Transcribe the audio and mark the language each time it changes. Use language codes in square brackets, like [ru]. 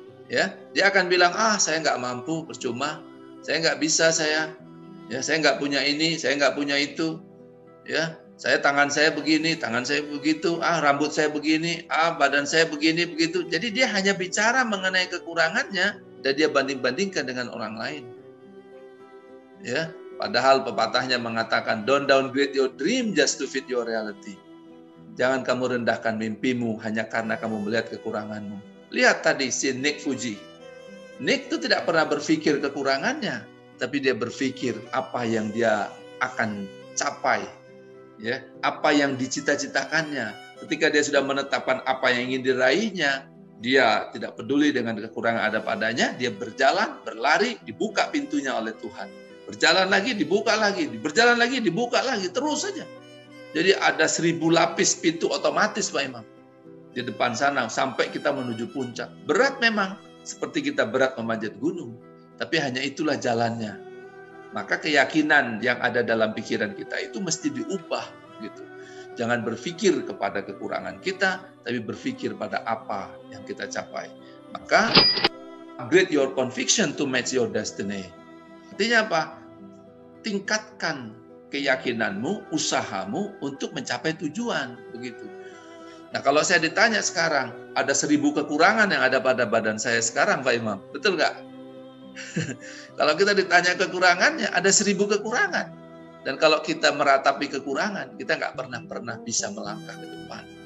[id] Ya, dia akan bilang, saya nggak mampu, percuma, saya nggak bisa, saya nggak punya ini, saya nggak punya itu, ya, tangan saya begini, tangan saya begitu, rambut saya begini, badan saya begini, begitu. Jadi dia hanya bicara mengenai kekurangannya dan dia banding-bandingkan dengan orang lain. Ya. Padahal pepatahnya mengatakan, [en] don't downgrade your dream just to fit your reality. [id] Jangan kamu rendahkan mimpimu hanya karena kamu melihat kekuranganmu. Lihat tadi si Nick Fuji. Nick itu tidak pernah berpikir kekurangannya, tapi dia berpikir apa yang dia akan capai. Ya, apa yang dicita-citakannya. Ketika dia sudah menetapkan apa yang ingin diraihnya, dia tidak peduli dengan kekurangan ada padanya, dia berjalan, berlari, dibuka pintunya oleh Tuhan. Berjalan lagi, dibuka lagi, berjalan lagi, dibuka lagi, terus saja. Jadi ada 1000 lapis pintu otomatis Pak Imam. Di depan sana sampai kita menuju puncak. Berat memang, seperti kita berat memanjat gunung. Tapi hanya itulah jalannya. Maka keyakinan yang ada dalam pikiran kita itu mesti diubah. Gitu. Jangan berpikir kepada kekurangan kita, tapi berpikir pada apa yang kita capai. [en] Maka, upgrade your conviction to match your destiny. [id] Artinya apa? Tingkatkan keyakinanmu, usahamu untuk mencapai tujuan. Begitu. Nah, kalau saya ditanya sekarang, ada 1000 kekurangan yang ada pada badan saya sekarang, Pak Imam. Betul nggak? Kalau kita ditanya kekurangannya, ada 1000 kekurangan. Dan kalau kita meratapi kekurangan, kita nggak pernah bisa melangkah ke depan.